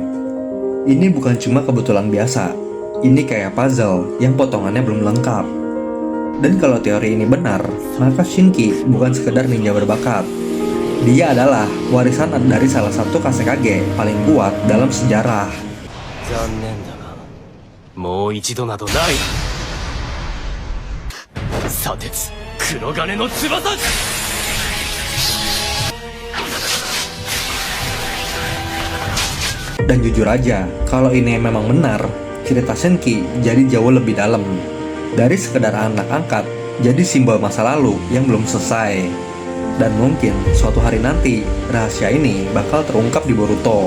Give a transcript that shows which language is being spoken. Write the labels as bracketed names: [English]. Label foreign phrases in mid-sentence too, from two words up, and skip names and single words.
[Indonesian] Ini bukan cuma kebetulan biasa. Ini kayak puzzle yang potongannya belum lengkap. Dan kalau teori ini benar, maka Shinki bukan sekedar ninja berbakat. Dia adalah warisan dari salah satu Kazekage paling kuat dalam sejarah. [Japanese] 残念だが、もう一度などない。砂鉄、黒金の翼。 [Indonesian] Dan jujur aja, kalau ini memang benar, cerita Shenki jadi jauh lebih dalam. Dari sekedar anak angkat, jadi simbol masa lalu yang belum selesai. Dan mungkin suatu hari nanti, rahasia ini bakal terungkap di Boruto.